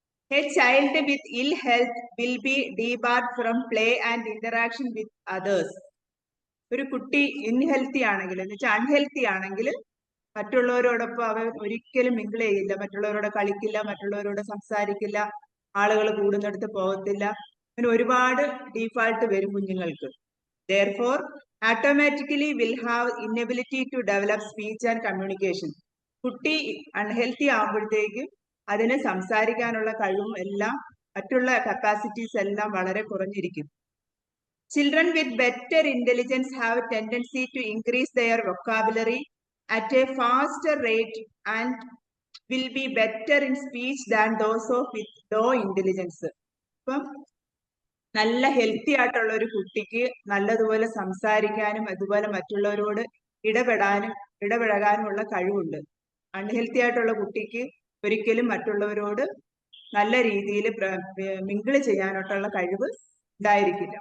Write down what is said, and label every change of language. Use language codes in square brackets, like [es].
[en] A child with ill health will be debarred from play and interaction with others. [ml] ഒരു കുട്ടി ഇൻഹെൽത്തി ആണെങ്കിൽ, എന്ന് വെച്ചാൽ അൺഹെൽത്തി ആണെങ്കിൽ, മറ്റുള്ളവരോടൊപ്പം അവൻ ഒരിക്കലും മിങ്കിൾ ചെയ്യില്ല, മറ്റുള്ളവരോട് കളിക്കില്ല, മറ്റുള്ളവരോട് സംസാരിക്കില്ല, ആളുകൾ കൂടുന്നിടത്ത് പോകത്തില്ല. അങ്ങനെ ഒരുപാട് ഡീഫാൾട്ട് വരും കുഞ്ഞുങ്ങൾക്ക്. [en] Therefore, automatically will have inability to develop speech and communication. [ml] കുട്ടി അൺഹെൽത്തി ആകുമ്പോഴത്തേക്കും അതിന് സംസാരിക്കാനുള്ള കഴിവും എല്ലാം മറ്റുള്ള കപ്പാസിറ്റീസ് എല്ലാം വളരെ കുറഞ്ഞിരിക്കും. [en] Children with better intelligence have a tendency to increase their vocabulary at a faster rate and will be better in speech than those with low intelligence. [ml] അപ്പം നല്ല ഹെൽത്തി ആയിട്ടുള്ള ഒരു കുട്ടിക്ക് നല്ലതുപോലെ സംസാരിക്കാനും അതുപോലെ മറ്റുള്ളവരോട് ഇടപഴകാനുമുള്ള കഴിവുണ്ട്. അൺഹെൽത്തി ആയിട്ടുള്ള കുട്ടിക്ക് ഒരിക്കലും മറ്റുള്ളവരോട് നല്ല രീതിയിൽ മിങ്കിള് ചെയ്യാനായിട്ടുള്ള കഴിവ് ഉണ്ടായിരിക്കില്ല.